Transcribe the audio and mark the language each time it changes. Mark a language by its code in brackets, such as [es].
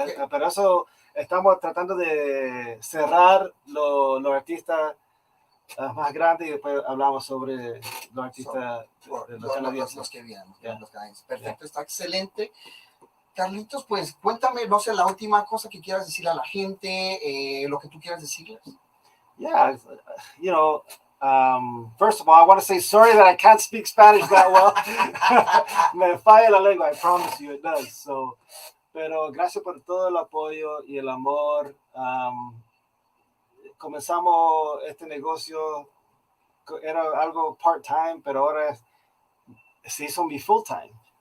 [es] Pero eso estamos tratando de cerrar los artistas más grandes y después hablamos sobre los artistas los que vienen. Perfecto, está excelente. Carlitos, pues cuéntame, no sé, la última cosa que quieras decirle a la gente, lo que tú quieras decirles. [en] Yeah, you know, first of all, I want to say sorry that I can't speak Spanish that well. [es] Me falla la lengua, [en] I promise you it does. [es] So, pero gracias por todo el apoyo y el amor. Comenzamos este negocio, era algo part-time, pero ahora se hizo mi full-time.